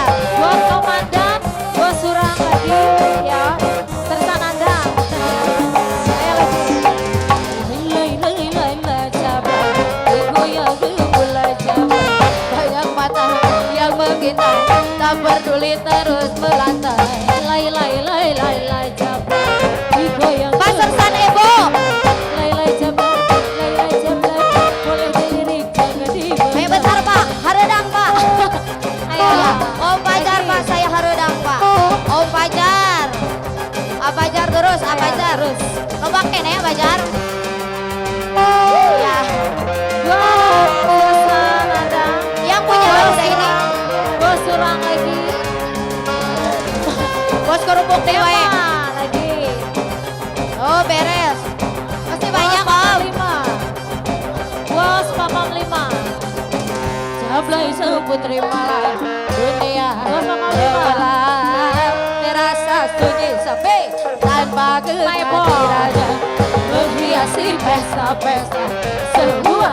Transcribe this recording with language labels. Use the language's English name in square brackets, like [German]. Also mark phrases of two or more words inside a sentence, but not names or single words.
[Indonesian] Buat komandan. Bos Surang lagi ya. Sersanada. Ayo lagi. Lay lay lay lay jablay, digoyang mulai jablay. Banyak mata yang mengintai, tak peduli terus melantai. Lay lay lay lay lay jablay, digoyang. Pak Sersan Ebo. Lay lay jablay. Lay lay jablay. Boleh dilirik jangan dibelai. Ayo bentar Pak, hareudang Pak. Ayo. Ya, Om Pajar Pak, saya hareudang Pak. Om Pajar. Apa jar terus? Apa jar terus? [Sundanese] Loba kene ya Pajar. [Indonesian] Ya, Buat Sersanada. yang punya bangsa ini. Bos Surang lagi. [Sundanese] Bos kerupuk teh wae. [Indonesian] Tema lagi. Oh, beres. Masih banyak Bos Mamam Om. 5. Bos Mamam 5. Jablay seputri malam dunia Bos Mamam 5. gelap terasa sunyi sepi tanpa kehadirannya menghiasi pesta-pesta semua